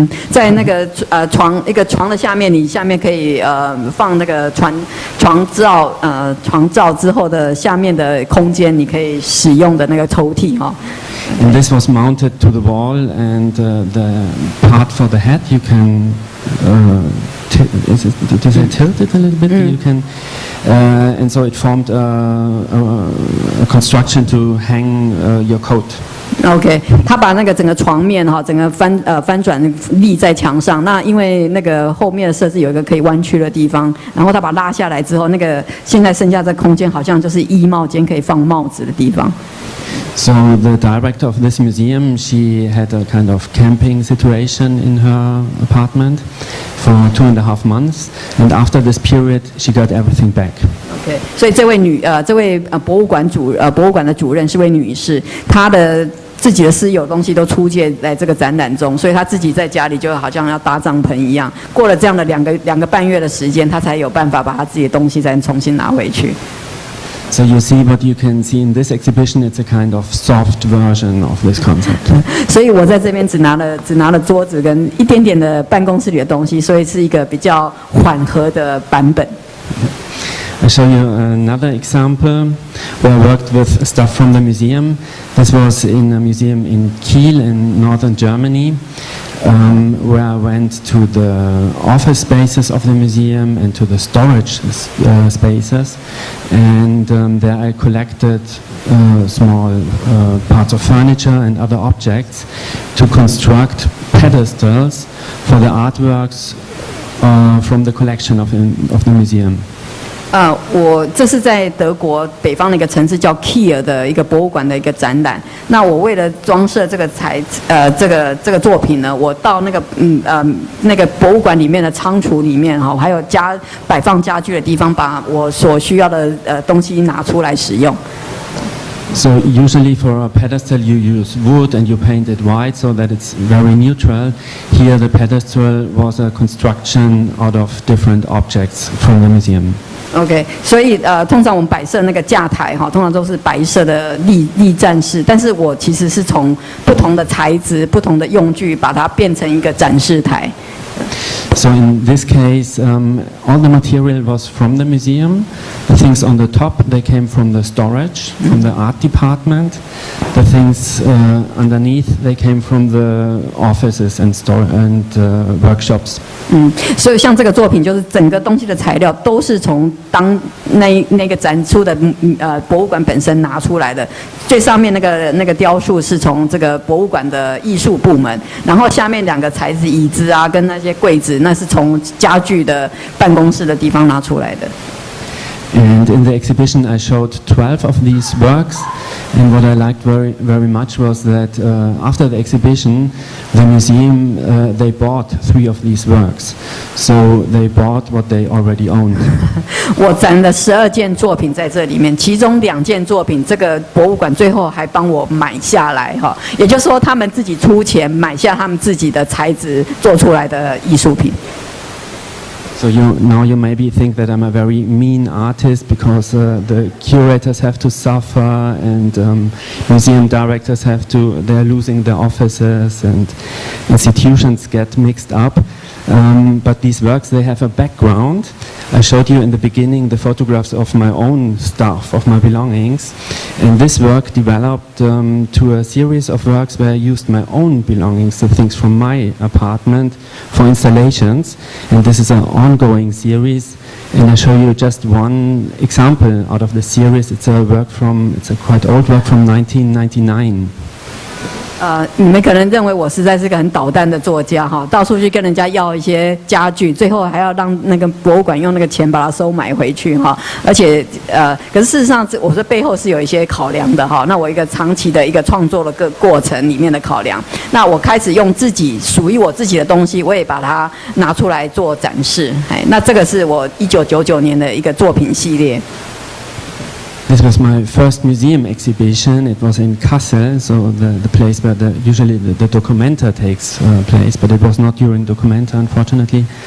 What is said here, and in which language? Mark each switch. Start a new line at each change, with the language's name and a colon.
Chinese: 在那个一个床的下面，你下面可以放那个床罩之后的下面的空间，你可以使用的那个抽屉哈。
English: And this was mounted to the wall, and the part for the head you can did I tilt it a little bit? You can, and so it formed a construction to hang your coat.
Chinese: OK， 他把那个整个床面哈，整个翻转立在墙上。那因为那个后面的设置有一个可以弯曲的地方，然后他把它拉下来之后，那个现在剩下这空间好像就是衣帽间可以放帽子的地方。
English: So the director of this museum, she had a kind of camping situation in her apartment for 2.5 months, and after this period, she got everything back.
Chinese: OK， 所以这位博物馆的主任是位女士，她的自己的私有东西都出借在这个展览中，所以她自己在家里就好像要搭帐篷一样。过了这样的两个半月的时间，她才有办法把她自己的东西再重新拿回去。
English: So you see what you can see in this exhibition. It's a kind of soft version of this concept.
Chinese: 所以我在这边只拿了桌子跟一点点的办公室里的东西，所以是一个比较缓和的版本。
English: I'll show you another example where I worked with stuff from the museum. This was in a museum in Kiel in northern Germany, where I went to the office spaces of the museum and to the storage spaces, and there I collected small parts of furniture and other objects to construct pedestals for the artworks from the collection of the museum.
Chinese: 我这是在德国北方的一个城市叫 Kiel 的一个博物馆的一个展览。那我为了装饰这个这个作品呢，我到那个博物馆里面的仓储里面哈，还有摆放家具的地方，把我所需要的东西拿出来使用。
English: So usually for a pedestal you use wood and you paint it white so that it's very neutral. Here the pedestal was a construction out of different objects from the museum.
Chinese: OK， 所以通常我们摆设那个架台哈，通常都是白色的立站式，但是我其实是从不同的材质、不同的用具，把它变成一个展示台。
English: So in this case, all the material was from the museum. The things on the top, they came from the storage, from the art department. The things underneath, they came from the offices and workshops.
Chinese: 所以像这个作品，就是整个东西的材料都是从那个展出的博物馆本身拿出来的。最上面那个雕塑是从这个博物馆的艺术部门，然后下面2个材质椅子啊，跟那些柜子，那是从家具的办公室的地方拿出来的。
English: And in the exhibition, I showed 12 of these works. And what I liked very, very much was that after the exhibition, the museum they bought 3 of these works. So they bought what they already owned.
Chinese: 我展了12件作品在这里面，其中2件作品，这个博物馆最后还帮我买下来哈，也就是说他们自己出钱买下他们自己的材质做出来的艺术品。
English: So now you maybe think that I'm a very mean artist because the curators have to suffer and museum directors they're losing their offices and institutions get mixed up. But these works, they have a background. I showed you in the beginning the photographs of my own stuff, of my belongings. And this work developed to a series of works where I used my own belongings, the things from my apartment, for installations. And this is an ongoing series. And I show you just one example out of the series. It's a quite old work from 1999.
Chinese: 你们可能认为我实在是个很捣蛋的作家哈，到处去跟人家要一些家具，最后还要让那个博物馆用那个钱把它收买回去哈。而且可是事实上，我说背后是有一些考量的哈。那我一个长期的一个创作的过程里面的考量，那我开始用属于我自己的东西，我也把它拿出来做展示。那这个是我1999年的一个作品系列。
English: This was my first museum exhibition. It was in Kassel, so the place where usually the Documenta takes place, but it was not during Documenta, unfortunately.